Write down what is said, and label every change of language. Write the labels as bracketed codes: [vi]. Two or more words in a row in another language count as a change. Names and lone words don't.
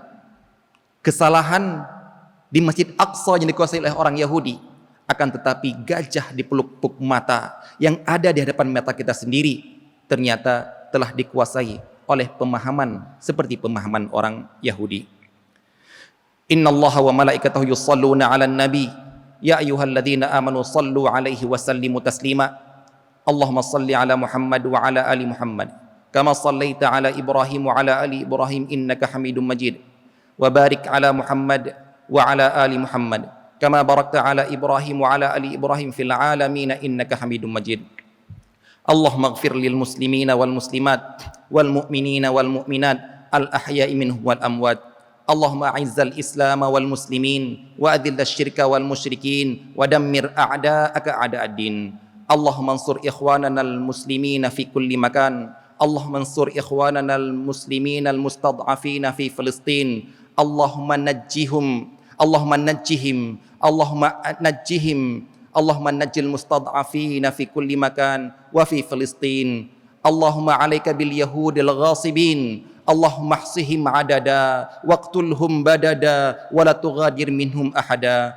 [id] Kesalahan di Masjid Aqsa yang dikuasai oleh orang Yahudi, akan tetapi gajah di pelupuk mata yang ada di hadapan mata kita sendiri ternyata telah dikuasai oleh pemahaman seperti pemahaman orang Yahudi. [ar] إن الله وملائكته يصلون على النبي يا أيها الذين آمنوا صلوا عليه وسلموا تسليما. اللهم صل على محمد وعلى آل محمد كما صليت على إبراهيم وعلى آل إبراهيم إنك حميد مجيد. وبارك على محمد وعلى آل محمد كما باركت على إبراهيم وعلى آل إبراهيم في العالمين إنك حميد مجيد. اللهم اغفر للمسلمين والمسلمات والمؤمنين والمؤمنات الأحياء منهم والأموات. اللهم أعز الإسلام والمسلمين وأذل الشرك والمشركين ودمر أعداءك أعداء الدين. اللهم انصر إخواننا المسلمين في كل مكان. اللهم انصر إخواننا المسلمين المستضعفين في فلسطين. اللهم نجهم اللهم نجهم اللهم نجهم اللهم نج المستضعفين في كل مكان وفي فلسطين. اللهم عليك باليهود الغاصبين. اللهم أحصهم عددا واقتلهم بددا ولا تغادر منهم أحدا.